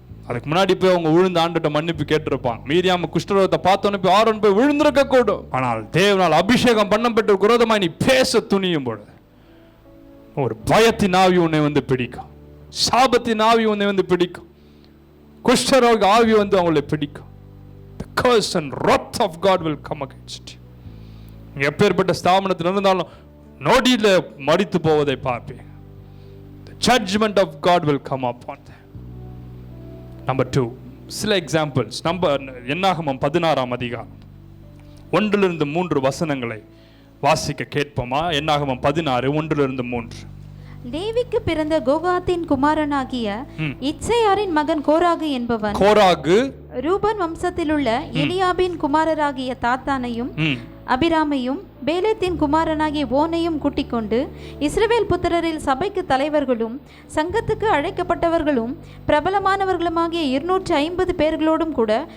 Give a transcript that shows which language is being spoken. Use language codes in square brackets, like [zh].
[ta] அதுக்கு முன்னாடி போய் அவங்க விழுந்து ஆண்டுட்ட மன்னிப்பு கேட்டிருப்பாங்க. மீரியாம குஷ்டரோகத்தை பார்த்தோன்னு போய் ஆரோன் போய் விழுந்திருக்க கூடும். ஆனால் தேவனால் அபிஷேகம் பண்ணப்பட்ட விரோதமாய் நீ பேச துணியும் பொழுது ஒரு பயத்தின் ஆவி உன்னை வந்து பிடிக்கும், சாபத்தின் ஆவி உன்னை வந்து பிடிக்கும், குஷ்டரோக ஆவி வந்து அவங்களை பிடிக்கும். [en] The curse and wrath of God will come against you. [ta] எப்பேற்பட்ட ஸ்தாபனத்தில் இருந்தாலும் நொடியில மரித்து போவதை பார்ப்பேன். [en] The judgment of God will come upon them. Number 2, [ta] சில எக்ஸாம்பிள்ஸ். என்னாகமம் 16ஆம் அதிகாரம் 1-3 வசனங்களை வாசிக்க கேட்போமா? என்னாகமம் 16 1-3. லேவிக்கு பிறந்த கோகாத்தின் குமாரனாகிய இத்சேயாரின் மகன் கோராகு என்பவன் ரூபன் வம்சத்திலுள்ள எலியாபின் குமாரராகிய தாத்தானையும் அபிராமையும் பேலேத்தின் குமாரனாகிய ஓனையும் கூட்டிக் கொண்டு இஸ்ரவேல் புத்திரரில் சபைக்கு தலைவர்களும் சங்கத்துக்கு அழைக்கப்பட்டவர்களும் பிரபலமானவர்களுமாகிய 250 பேர்களோடும் கூட